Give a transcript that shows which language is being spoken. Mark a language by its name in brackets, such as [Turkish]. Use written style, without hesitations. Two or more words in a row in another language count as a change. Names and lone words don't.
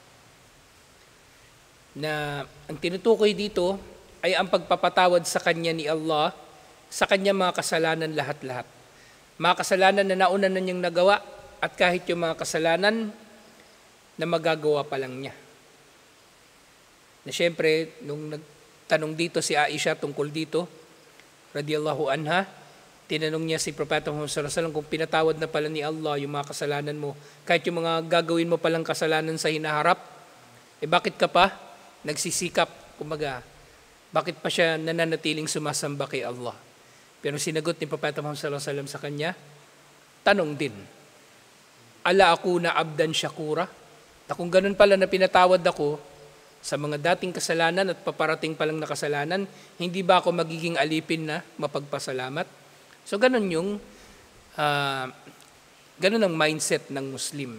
[Filipino] Na ang tinutukoy dito ay ang pagpapatawad sa kanya ni Allah sa kanya mga kasalanan lahat-lahat. Mga kasalanan na nauna na niyang nagawa at kahit yung mga kasalanan na magagawa pa lang niya. Na siyempre, nung nagtanong dito si Aisha tungkol dito, [Arabic] رضي الله عنها, [Filipino] tinanong niya si Propeta Muhammad [Arabic] صلى الله عليه وسلم [Filipino] kung pinatawad na pala ni Allah yung mga kasalanan mo, kahit yung mga gagawin mo palang kasalanan sa hinaharap, bakit ka pa nagsisikap? Kumbaga, bakit pa siya nananatiling sumasamba kay Allah? Pero sinagot ni Propeta Muhammad [Arabic] صلى الله عليه وسلم [Filipino] sa kanya, tanong din, ala ako na [Arabic] عبدا شكورا? [Filipino] Na kung ganun pala na pinatawad ako sa mga dating kasalanan at paparating palang na kasalanan, hindi ba ako magiging alipin na mapagpasalamat? So ganun ganun ang mindset ng Muslim.